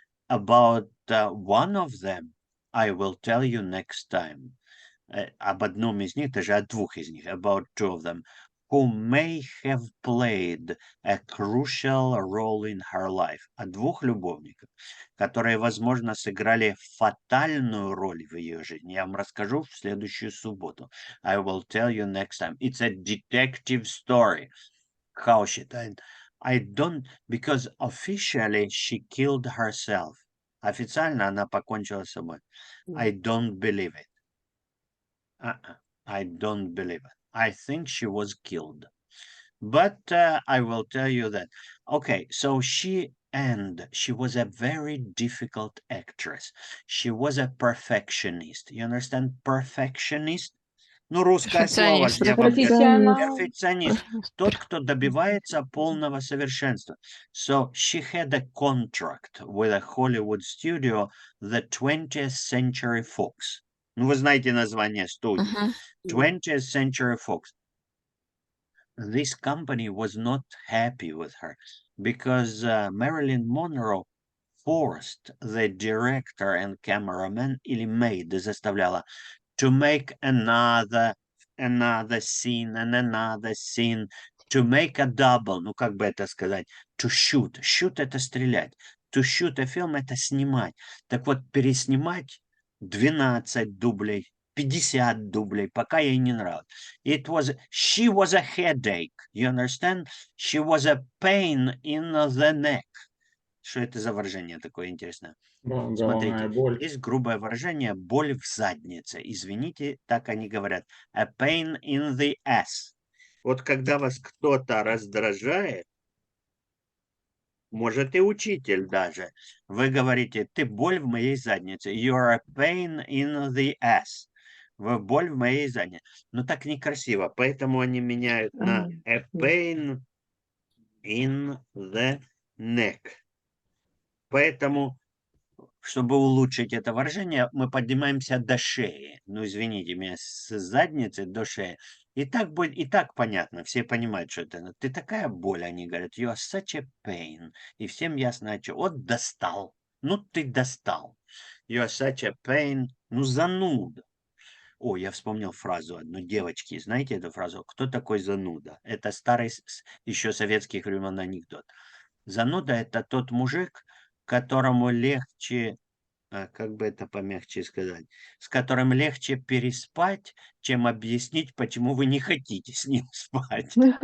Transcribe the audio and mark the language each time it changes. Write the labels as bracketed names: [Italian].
[English] About one of them, I will tell you next time. [Russian] Об одном из них, [English] даже о двух из них, about two of them, who may have played a crucial role in her life. [Russian] О двух любовниках, которые, возможно, сыграли фатальную роль в ее жизни. Я вам расскажу в следующую субботу. [English] I will tell you next time. It's a detective story. How she died. Because officially she killed herself. Официально она покончила с собой. I don't believe it. I don't believe it. I think she was killed. But I will tell you that. Okay, so she and she was a very difficult actress. She was a perfectionist. You understand perfectionist? [Russian] Ну, русское слово же я вам говорю. Профессионал. Перфекционист. Тот, кто добивается полного совершенства. [English] So she had a contract with a Hollywood studio, the 20th Century Fox. [Russian] Ну, вы знаете название студии. [English] 20th Century Fox. This company was not happy with her because Marilyn Monroe forced the director and cameraman, или made, заставляла, to make another scene and another scene, to make a double, [Russian] ну как бы это сказать, [English] to shoot. [Russian] Shoot — это стрелять. [English] To shoot a film — [Russian] это снимать. Так вот, переснимать 12 дублей, 50 дублей, пока ей не нравилось. [English] She was a headache, you understand? She was a pain in the neck. [Russian] Что это за выражение такое интересное? Головная боль. Есть грубое выражение «боль в заднице». Извините, так они говорят. [English] A pain in the ass. [Russian] Вот когда вас кто-то раздражает, может и учитель даже, вы говорите: ты боль в моей заднице. [English] You're a pain in the ass. [Russian] Вы боль в моей заднице. Но так некрасиво, поэтому они меняют на [English] a pain in the neck. [Russian] Поэтому, чтобы улучшить это выражение, мы поднимаемся до шеи. Ну, извините меня, с задницы до шеи. И так будет, и так понятно, все понимают, что это. Ты такая боль, они говорят, [English] you are such a pain. [Russian] И всем ясно, что вот достал. Ну, ты достал. [English] You are such a pain. [Russian] Ну, зануда. О, я вспомнил фразу одну. Девочки, знаете эту фразу? Кто такой зануда? Это старый, еще советских времен анекдот. Зануда — это тот мужик, которому легче, как бы это помягче сказать, с которым легче переспать, чем объяснить, почему вы не хотите с ним спать.